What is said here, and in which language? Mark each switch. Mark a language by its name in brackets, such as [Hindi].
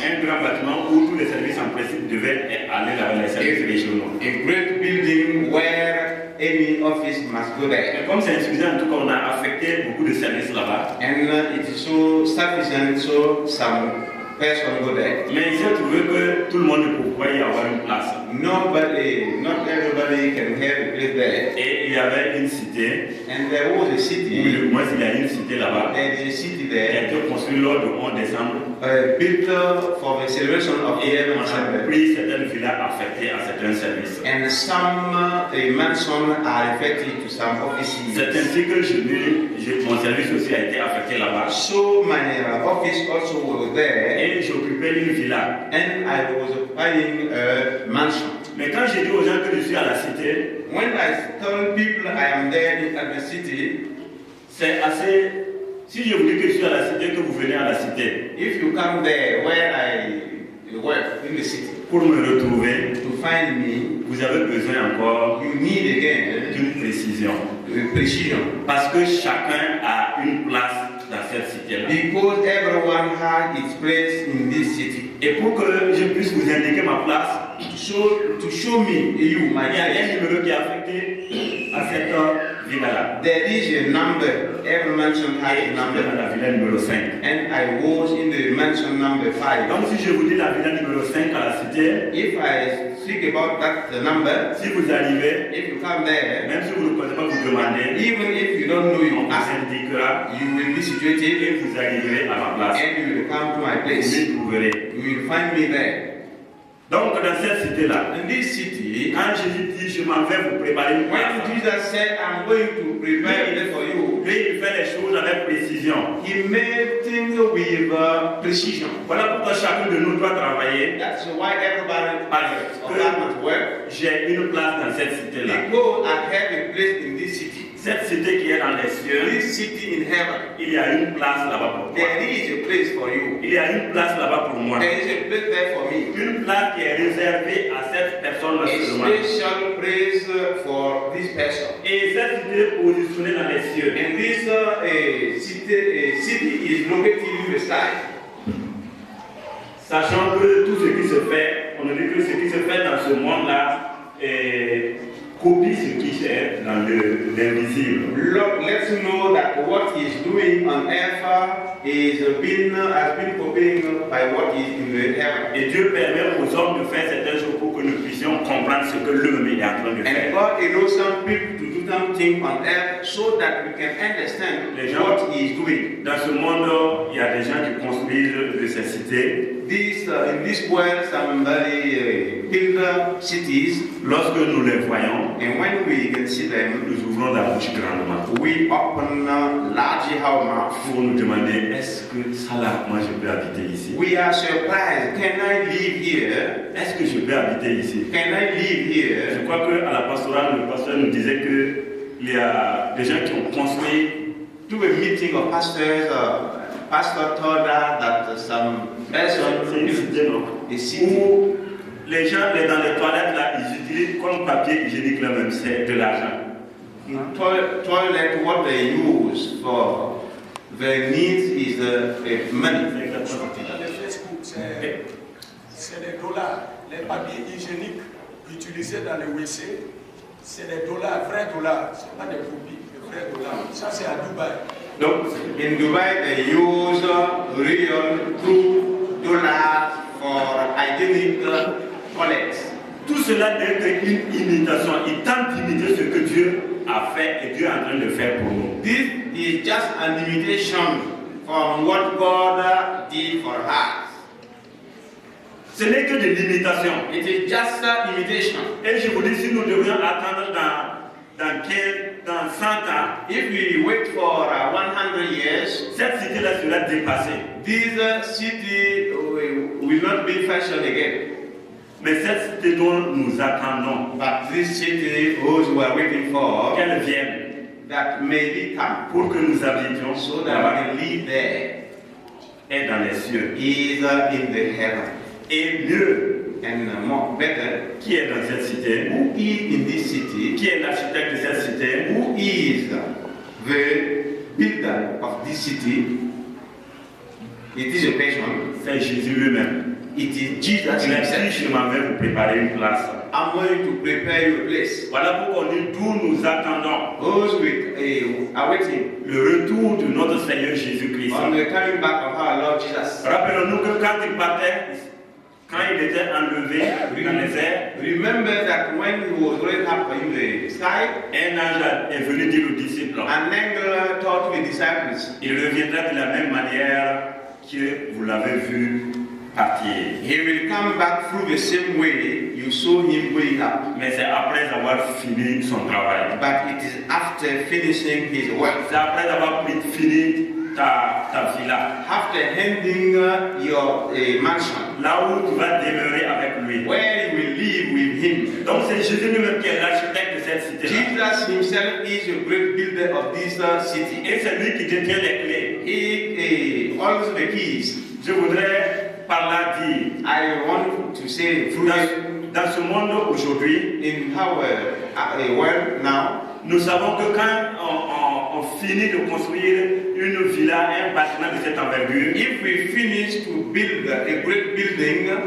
[French] Un grand bâtiment où tous les services en principe devaient aller là-bas, les services régionaux. [English] A great building where any office must go there. [French] Mais comme c'est insuffisant, en tout cas, on a affecté beaucoup de services là-bas. [English] And it is so sufficient, so some person go there. [French] Mais il s'est trouvé que tout le monde ne peut pas y avoir une place. [English] Not everybody can have a place there. [French] Et il y avait une cité, [English] And there was a city. [French] ou moins il y a une cité là-bas, [English] There is a city [French] qui a [English] there, [French] été construite lors du 11 décembre. [English] built for the celebration of [French] Et [English] 11 [French] on a [English] December. [French] pris certaines villas affectées à certains services. [English] And some mansions are affected to some offices. [French] C'est ainsi que mon service aussi a été affecté là-bas. [English] So my office also was there, [French] Et j'occupais une villa. [English] and I was occupying a mansion. [French] Mais quand j'ai dit aux gens que je suis à la cité, [English] When I told people I am there at the city, [French] c'est assez... Si je vous dis que je suis à la cité, que vous venez à la cité, [English] if you come there where I work in the city [French] pour me retrouver, [English] to find me, [French] vous avez besoin encore [English] you need again [French] d'une précision. [English] precision. [French] Parce que chacun a une place dans cette cité-là. [English] Because everyone has its place in this city. [French] Et pour que je puisse vous indiquer ma place, [English] So to show me you my [French] il y a un [English] place, [French] numéro qui est affecté à cette villa-là. [English] there is a number. Every mansion has [French] Et [English] a [French] j'étais dans [English] number. [French] la villa numéro 5. [English] And I was in the mansion number 5. [French] Donc si je vous dis la villa numéro 5 à la cité, [English] If I speak about that number, [French] si vous arrivez, [English] if you come there, [French] même si vous ne connaissez pas, vous demandez, [English] even if you don't know [French] on [English] you [French] vous [English] ask, [French] indiquera [English] you will be situated [French] et vous arriverez à ma place. [English] and you will come to my [French] Vous [English] place. [French] m'y trouverez. [English] You will find me there. [French] Donc dans cette cité-là, [English] In this city, [French] quand Jésus dit je m'en vais vous préparer une [English] when [French] place, [English] Jesus said, I'm going to prepare a place for you, [French] lui il fait les choses avec précision. [English] he made things with precision. [French] Voilà pourquoi chacun de nous doit travailler. [English] That's why everybody must work. [French] J'ai une place dans cette cité-là. [English] Because I have a place in this city. [French] Cette cité qui est dans les cieux, [English] This city in heaven, [French] il y a une place là-bas pour toi. [English] there is a place for you. [French] Il y a une place là-bas pour moi. [English] There is a place there for me. [French] Une place qui est réservée à cette personne-là [English] A [French] seulement. [English] special place for this person. [French] Et cette cité est positionnée dans les cieux. [English] And this city is located in the sky. [French] Sachant que tout ce qui se fait, on nous dit que ce qui se fait dans ce monde-là copie ce qui est dans l'invisible. [English] Lord, let's know that what he is doing on earth has been copying by what is in the heaven. [French] Et Dieu permet aux hommes de faire certaines choses pour que nous puissions comprendre ce que l'homme est en train de [English] And [French] faire. [English] God allows some people to do something on earth so that we can understand [French] Les gens- [English] what he is doing. [French] Dans ce monde, il y a des gens qui construisent de ces cités. [English] In this world, somebody build cities, [French] Lorsque nous les voyons, [English] and when we can see them, [French] nous ouvrons la bouche grandement [English] we open large our mouth. [French] pour nous demander est-ce que ça là, moi je peux habiter ici? [English] We are surprised. Can I live here? [French] Est-ce que je peux habiter ici? [English] Can I live [French] Je [English] here? [French] crois qu'à la pastorale, le pasteur nous disait qu'il y a des gens qui ont construit [English] To a meeting of pastors pastor told her that some person [French] C'est une cité, non? [English] a city [French] Où les gens dans les toilettes là, ils utilisent comme papier hygiénique là même, c'est de l'argent. [English] in toilet, what they use for their needs is money. [French] C'est exactement. Dans les Facebook, c'est des dollars. Les papiers hygiéniques utilisés dans les WC, c'est des dollars, vrais dollars. Ce n'est pas des copies, des vrais dollars. Ça, c'est à Dubaï. [English] Donc, in Dubai, they use real, true dollars for hygienic toilets. [French] Tout cela n'est qu'une imitation. Il tente d'imiter ce que Dieu a fait et Dieu est en train de faire pour nous. [English] This is just an imitation from what God did for us. [French] Ce n'est que de l'imitation. [English] It is just an imitation. [French] Et je vous dis, si nous devions attendre dans 100 ans, [English] If we wait for 100 years, [French] cette cité-là sera dépassée. [English] this city will not be fashioned again. [French] Mais cette cité dont nous attendons, [English] But this city, those who are waiting for, [French] qu'elle vienne [English] that may be come, [French] pour que nous habitions [English] so that [French] là-bas, [English] we can live there, [French] est dans les cieux. [English] is in the heaven. [French] Et mieux, [English] And more better, [French] qui est dans cette cité? [English] who is in this city? [French] Qui est l'architecte de cette cité? [English] Who is the builder of this city? It is a person. [French] C'est Jésus lui-même. [English] It is Jesus [French] Il a [English] himself. [French] dit, je m'en vais vous préparer une place. [English] I'm going to prepare you a place. [French] Voilà pourquoi on dit d'où nous attendons [English] Those with are waiting [French] le retour de notre Seigneur Jésus-Christ. [English] on the coming back of our Lord Jesus. [French] Rappelons-nous que quand il partait, quand il était enlevé dans les airs, [English] Remember that when he was raised up in the sky, [French] un ange est venu dire aux disciples, [English] an angel taught the disciples, [French] il reviendra de la même manière que vous l'avez vu partir. [English] he will come back through the same way you saw him going up. [French] Mais c'est après avoir fini son travail. [English] But it is after finishing his work, [French] C'est après avoir fini ta villa. [English] after handing your mansion, [French] Là où tu vas demeurer avec lui. [English] where you will live with him. [French] Donc c'est Jésus lui-même qui est l'architecte de cette cité. [English] Jesus himself is a great builder of this city. [French] Et c'est lui qui détient les clés. [English] He holds the keys. [French] Je voudrais par là dire, [English] I want to say through [French] dans ce monde aujourd'hui, [English] in our world now, [French] nous savons que quand on finit de construire une villa, un bâtiment de cette envergure, [English] if we finish to build a great building,